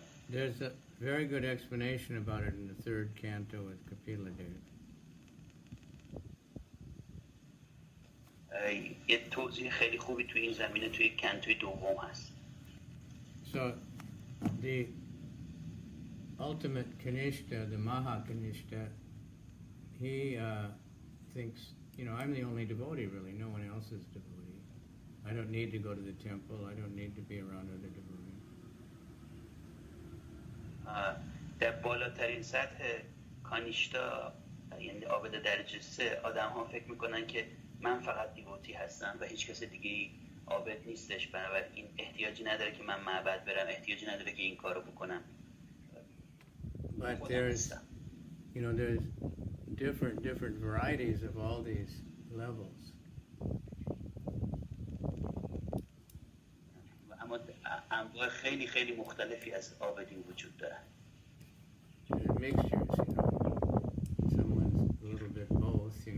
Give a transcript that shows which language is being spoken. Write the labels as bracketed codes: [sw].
[en] There's a very good explanation about it in the third canto with Kapila Dev. [fa] یه توضیح خیلی خوبی توی این زمینه توی کانتوی دوم هست. [en] So the ultimate Kanishta, the Maha Kanishta, he thinks, I'm the only devotee really, no one else is devotee. I don't need to go to the temple, I don't need to be around other devotees. [fa] در بالاترین سطح کانیشتا، یعنی عابد درجه 3، آدم ها فکر میکنن که من فقط دیوتی هستم و هیچ کس دیگه عابد نیستش، بنابراین احتیاجی نداره که من معبد برم، احتیاجی نداره که این کارو بکنم. [en] But there's different varieties of all these levels. [fa] اما انواع خیلی خیلی مختلفی از عابدین وجود داره. [en] Mixtures, someone's a little bit both,